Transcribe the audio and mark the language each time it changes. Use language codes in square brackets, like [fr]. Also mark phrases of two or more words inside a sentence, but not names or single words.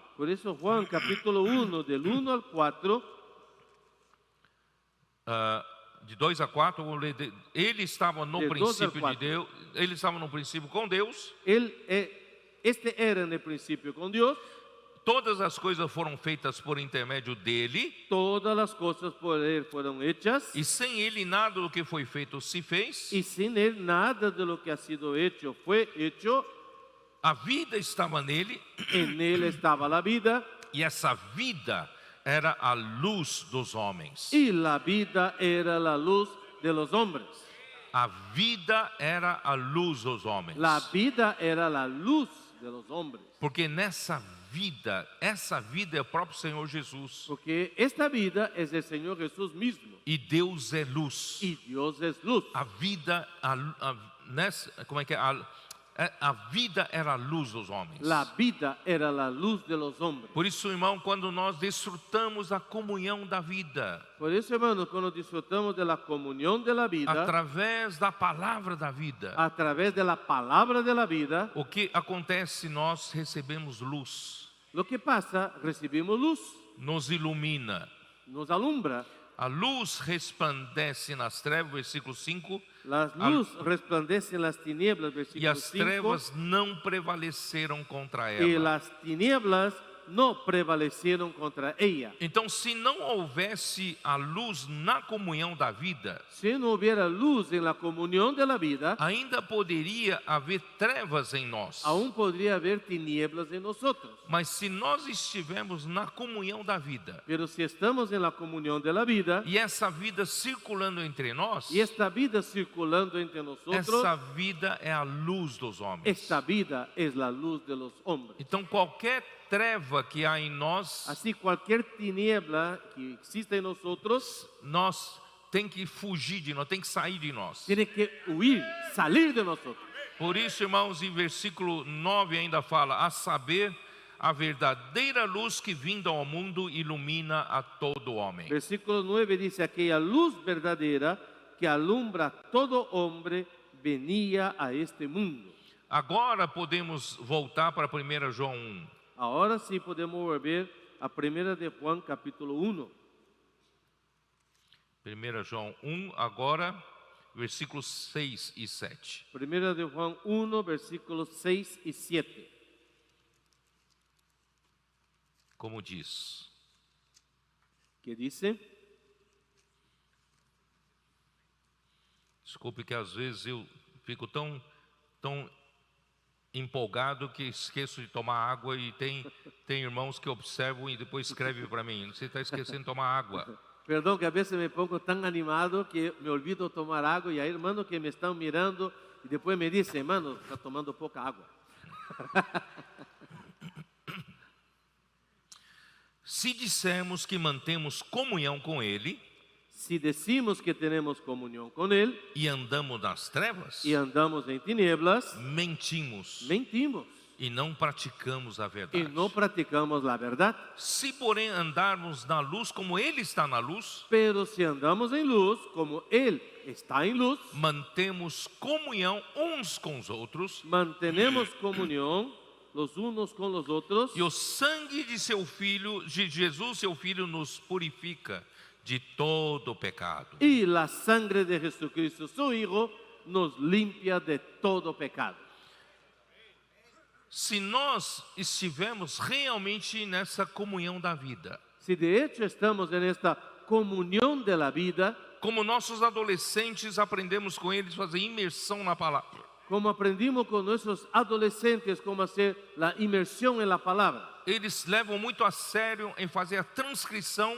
[es] Por eso Juan capítulo 1, del 1 al 4, [pt] de 2 a 4, vou ler, ele estava no De 2 ao princípio de 4. Deus, ele estava no princípio com Deus, [es] este era en el principio con Dios. [pt] todas as coisas foram feitas por intermédio dele, [es] todas las cosas por Él fueron hechas, [pt] e sem ele nada do que foi feito se fez. [es] y sin Él nada de lo que ha sido hecho fue hecho. [pt] A vida estava nele, [es] En Él estaba la vida, [pt] e essa vida era a luz dos homens. [es] y la vida era la luz de los hombres. [pt] A vida era a luz dos homens. [es] La vida era la luz de los hombres. [pt] Porque nessa vida, essa vida é o próprio Senhor Jesus. [es] Porque esta vida es el Señor Jesús mismo, [pt] E Deus é luz. [es] y Dios es luz. [pt] A vida, como é que é? A vida era a luz dos homens. [es] La vida era la luz de los hombres. [pt] Por isso, irmão, quando nós desfrutamos a comunhão da vida, [es] Por eso, hermanos, cuando disfrutamos de la comunión de la vida, [pt] através da palavra da vida, [es] a través de la palabra de la vida, [pt] o que acontece? Nós recebemos luz, [es] lo que pasa, recibimos luz, [pt] nos ilumina. [es] nos alumbra. [pt] A luz resplandece nas trevas, versículo 5, [es] La luz resplandece en las tinieblas, [pt] e versículo as 5, trevas não prevaleceram contra [es] y [pt] ela. [es] las tinieblas no prevalecieron contra ella. [pt] Então, se não houvesse a luz na comunhão da vida, [es] Si no hubiera luz en la comunión de la vida, [pt] ainda poderia haver trevas em nós. [es] aún podría haber tinieblas en nosotros. [pt] Mas se nós estivermos na comunhão da vida, [es] Pero si estamos en la comunión de la vida, [pt] e essa vida circulando entre nós, [es] y esta vida circulando entre nosotros, [pt] essa vida é a luz dos homens. [es] esta vida es la luz de los hombres. [pt] Então, qualquer treva que há em nós, [es] Así cualquier tiniebla que existe en nosotros [pt] nós tem que fugir de nós, tem que sair de nós. [es] tiene que huir, salir de nosotros. [pt] Por isso, irmãos, em versículo 9 ainda fala, a saber, a verdadeira luz que vinda ao mundo ilumina a todo homem. [es] Versículo 9 dice, aquella luz verdadera que alumbra a todo hombre venía a este mundo. [pt] Agora podemos voltar para 1 João 1. [es] Ahora sí podemos volver a 1 de Juan capítulo 1. [pt] 1 João 1, agora, versículos 6 e 7. [es] 1 de Juan 1, versículos 6 y 7. [pt] Como diz: [es] Que dice, [pt] desculpe que às vezes eu fico tão empolgado que esqueço de tomar água, e tem irmãos que observam e depois escrevem para mim: você está esquecendo de tomar água. [es] perdón que a veces me pongo tan animado que me olvido tomar agua, y hay hermanos que me están mirando y después me dicen, hermano, está tomando poca agua. [pt] Se dissermos que mantemos comunhão com Ele [es] Si decimos que tenemos comunión con Él [pt] e andamos nas trevas, [es] y andamos en tinieblas, [pt] mentimos [es] mentimos [pt] e não praticamos a [es] y [pt] verdade. [es] no practicamos la verdad. [pt] Se, porém, andarmos na luz como Ele está na luz, [es] Pero si andamos en luz, como Él está en luz, [pt] mantemos comunhão uns com os outros, [es] mantenemos comunión los unos con los otros, [pt] e o sangue de seu Filho, de Jesus, seu Filho, nos purifica de todo pecado. [es] y la sangre de Jesucristo, su Hijo, nos limpia de todo pecado. [pt] Se nós estivermos realmente nessa comunhão da vida, [es] Si de hecho estamos en esta comunión de la vida, [pt] como nossos adolescentes aprendemos com eles fazer imersão na palavra, [es] como aprendimos con nuestros adolescentes cómo hacer la inmersión en la palabra, [pt] eles levam muito a sério em fazer a transcrição